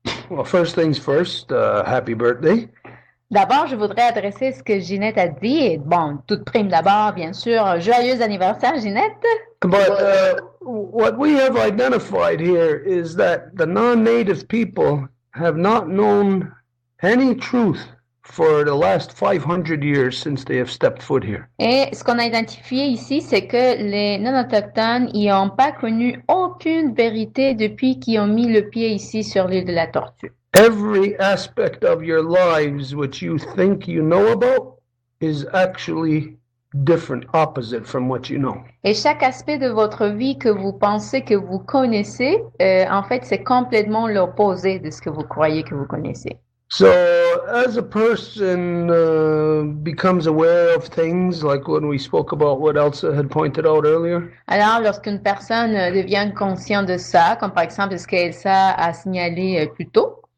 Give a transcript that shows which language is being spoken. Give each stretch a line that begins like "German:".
English: Well, first things first, happy birthday.
French: D'abord, je voudrais adresser ce que Ginette a dit. Et bon, toute prime d'abord, bien sûr, joyeux anniversaire, Ginette.
English: But what we have identified here is that the non-native people have not known any truth for the last 500 years since they have stepped foot here.
French: Et ce qu'on a identifié ici, c'est que les non-autochtones n'y ont pas connu aucune vérité depuis qu'ils ont mis le pied ici sur l'île de la Tortue.
English: Every aspect of your lives which you think you know about is actually different, opposite from what you know.
French: Et chaque aspect de votre vie que vous pensez que vous connaissez, en fait, c'est complètement l'opposé de ce que vous croyez que vous connaissez.
English: So as a person becomes aware of things, like when we spoke about what Elsa had pointed out earlier.
French: Alors, lorsqu'une personne devient conscient de ça, comme par exemple ce qu'Elsa a signalé plus tôt,